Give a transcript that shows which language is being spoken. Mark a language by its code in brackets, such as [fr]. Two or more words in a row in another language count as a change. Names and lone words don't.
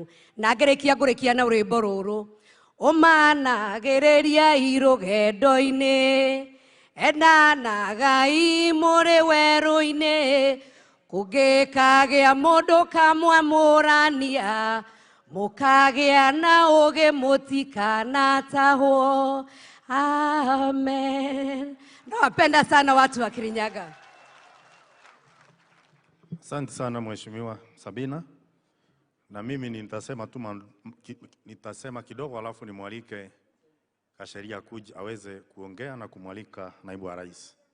[ki] Na ngũrĩkia na rwĩmbo rũrũ, ũmanagĩrĩria rũgendo-inĩ, endanagai mũrĩ werũ-inĩ, kũngĩkagĩa mũndũ kamwamũrania, mũkagĩa na ũgĩ mũtikanatahwo. Amen. [sw] Nawapenda sana watu wa Kirinyaga. Asante sana Mheshimiwa Sabina. Na mimi nitasema kidogo alafu nimwalike Gachagua akuja aweze kuongea na kumwalika naibu wa rais.